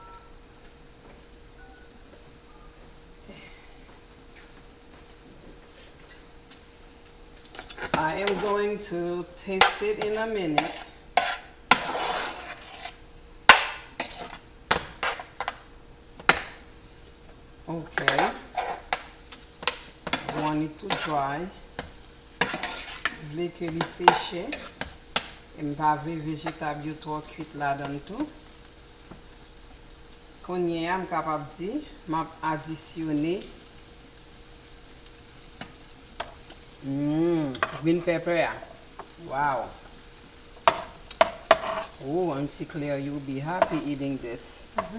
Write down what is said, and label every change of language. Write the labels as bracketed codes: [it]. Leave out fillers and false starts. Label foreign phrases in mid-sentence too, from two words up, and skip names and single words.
[en] I am going to taste it in a minute. Okay. I want it to dry. [ht] Vle ke li seche. E mpa vle vegetab yo tro cuit la dan tou. Konye am kapab di, map adisyone [en] green pepper [ht] ya. [en] Wow. Oh, Auntie Claire, you'll be happy eating this.